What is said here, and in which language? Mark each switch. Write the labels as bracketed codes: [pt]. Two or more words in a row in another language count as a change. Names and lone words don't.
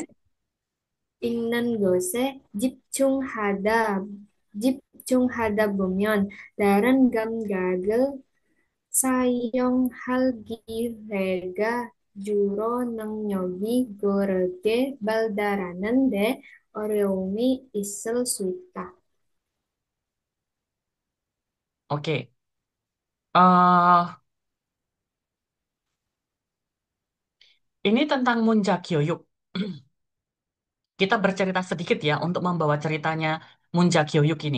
[ko] 읽는 것에 집중하다 보면 다른 감각을 사용할 기회가 주로 능력이 그렇게 발달하는데 어려움이 있을 수 있다. [id] Oke. eh ini tentang [ko] 문자 교육. [id] Kita bercerita sedikit ya untuk membawa ceritanya [ko] 문자 교육 [id] ini.